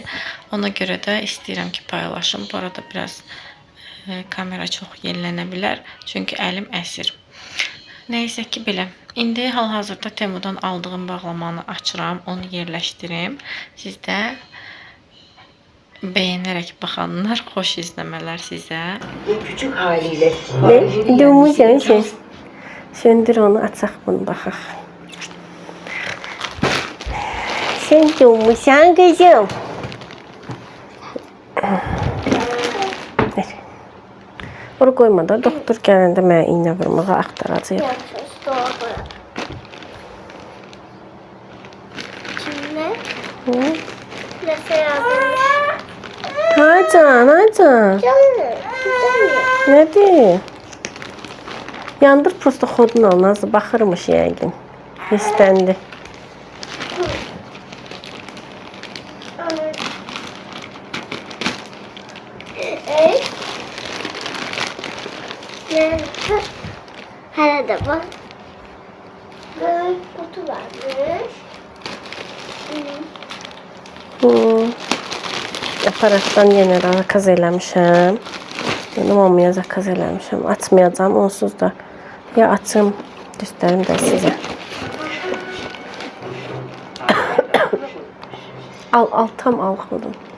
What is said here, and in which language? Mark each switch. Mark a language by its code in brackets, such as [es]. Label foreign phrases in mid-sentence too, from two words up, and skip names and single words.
[az] Ona görə də istəyirəm ki, paylaşım. Bu arada biraz kamera çox yellənə bilər, çünki əlim əsir. Nəysə ki, belə. İndi hal-hazırda Temudan aldığım bağlamanı açıram, onu yerləşdirim. Siz də bəyənərək baxanlar, xoş izləmələr sizə. [tr] Küçük haliyle. Ne? Durmuşsun sen. [az] Söndür onu, açaq bunu baxaq. [tr] Sen durmuşsan kızım. Onu koyma da, [az] doktor gələndə mənə iynə vurmağa axtaracaq. [tr] Kimle? Hı? Nasıl yazılmış? [az] Hacan. Canım. Nədir? Yandır prosto xodun al, Nazlı baxırmış yəqin. İstəndi. [tr] Hele de bak. Böyle kutu varmış. [az] Aparatdan yenə zakaz eləmişəm. Yəni mamaya zakaz eləmişəm. Açmayacağım, onsuz da. Ya açım, göstərim də sizə. Tam al xodum.